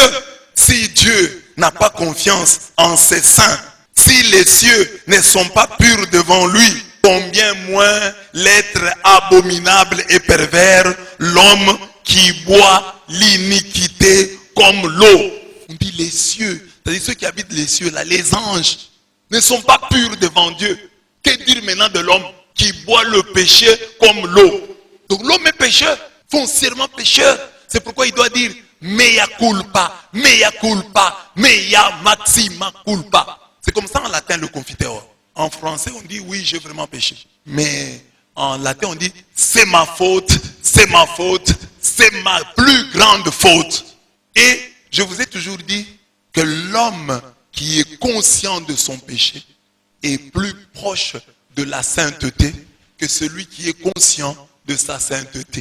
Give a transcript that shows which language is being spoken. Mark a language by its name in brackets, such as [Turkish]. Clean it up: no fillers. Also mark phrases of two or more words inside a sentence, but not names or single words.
[French] Si Dieu n'a pas confiance en ses saints, si les cieux ne sont pas purs devant lui, combien moins l'être abominable et pervers, l'homme qui boit l'iniquité comme l'eau. On dit les cieux, c'est-à-dire ceux qui habitent les cieux, là, les anges, ne sont pas purs devant Dieu. Que dire maintenant de l'homme qui boit le péché comme l'eau? Donc l'homme est pécheur, foncièrement pécheur. C'est pourquoi il doit dire [Latin] mea culpa, mea maxima culpa. [French] C'est comme ça en latin le confiteor. En français on dit oui j'ai vraiment péché. Mais en latin on dit c'est ma faute, c'est ma faute, c'est ma plus grande faute. Et je vous ai toujours dit que l'homme qui est conscient de son péché est plus proche de la sainteté que celui qui est conscient de sa sainteté.